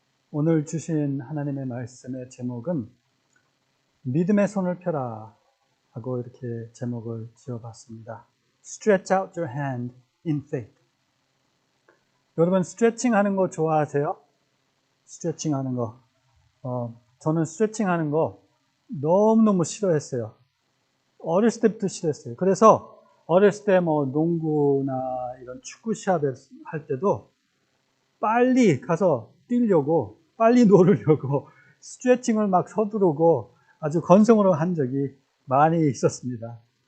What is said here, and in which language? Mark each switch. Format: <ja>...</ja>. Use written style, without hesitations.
<ko>오늘 주신 하나님의 말씀의 제목은 믿음의 손을 펴라 하고 이렇게 제목을 지어봤습니다.</ko> <en>Stretch out your hand in faith.</en> <ko>여러분 스트레칭 하는 거 좋아하세요? 스트레칭 하는 거. 저는 스트레칭 하는 거 너무너무 싫어했어요. 어렸을 때부터 싫어했어요. 그래서 어렸을 때 농구나 이런 축구 시합을 할 때도 빨리 가서 뛰려고 빨리 놀으려고 스트레칭을 막 서두르고 아주 건성으로 한 적이 많이 있었습니다.</ko>